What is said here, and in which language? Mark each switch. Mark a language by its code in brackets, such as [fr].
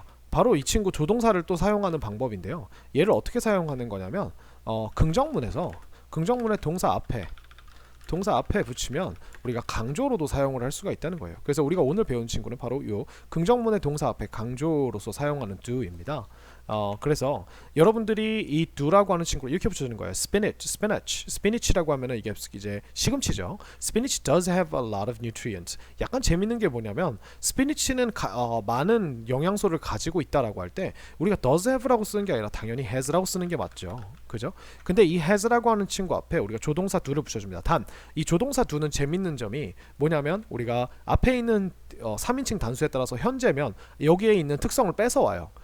[ko] 바로 이 친구 조동사를 또 사용하는 방법인데요. 얘를 어떻게 사용하는 거냐면 긍정문의 동사 앞에 붙이면 우리가 강조로도 사용을 할 수가 있다는 거예요. 그래서 우리가 오늘 배운 친구는 바로 요 긍정문의 동사 앞에 강조로서 사용하는 do입니다. 그래서 여러분들이 이 do라고 하는 친구를 이렇게 붙여주는 거예요. spinach라고 하면은 이게 이제 시금치죠. [en] spinach does have a lot of nutrients. [ko] 약간 재밌는 게 뭐냐면 spinach는 많은 영양소를 가지고 있다라고 할 때 우리가 does have라고 쓰는 게 아니라 당연히 has라고 쓰는 게 맞죠. 그죠? 근데 이 has라고 하는 친구 앞에 우리가 조동사 do를 붙여줍니다. 단 이 조동사 do는 재밌는 점이 뭐냐면 우리가 앞에 있는 3인칭 단수에 따라서 현재면 여기에 있는 특성을 뺏어와요.